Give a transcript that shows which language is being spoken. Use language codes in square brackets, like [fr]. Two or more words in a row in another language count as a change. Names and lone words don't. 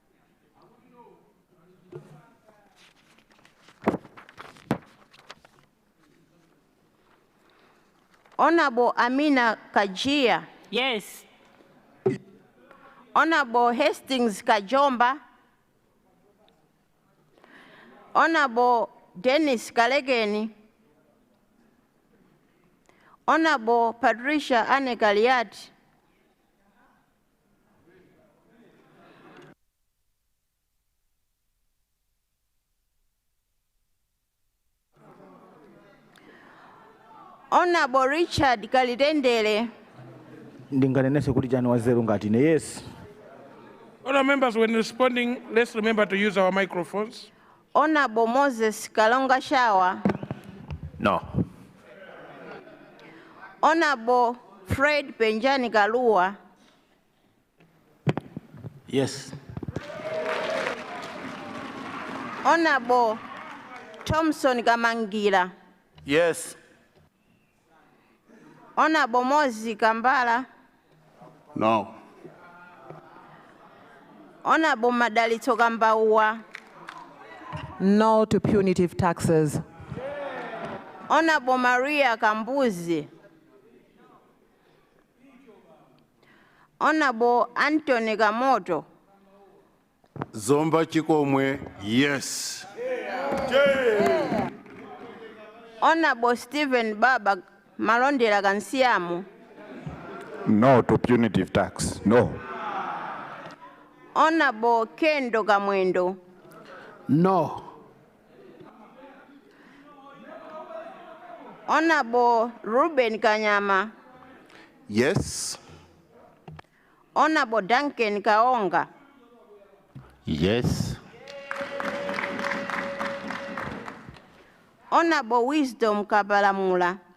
[en] Honorable Amina Kajia. Yes. Honorable Hastings Kajomba. Honorable Dennis Kalegeni. Honorable Patricia Anne Galiat. Honorable Richard Kalidendele. [ny] Ndinganenese kuti chani wazero ngati ne yes. [en] Honourable members, when responding, let's remember to use our microphones. Honorable Moses Kalonga Shawa. No. Honorable Fred Benjani Galua. Yes. Honorable Thompson Gamangira. Yes. Honorable Mozi Kambala. No. Honorable Madalito Gambaua. No to punitive taxes. Honorable Maria Kambuzi. Honorable Anthony Gamoto. Zomba Chikomwe, yes. Honorable Stephen Baba Malondela Gansiamu. No to punitive tax, no. Honorable Kendo Gamwendo. No. Honorable Ruben Kanyama. Yes. Honorable Duncan Kaonga. Yes. Honorable Wisdom Kabalamula.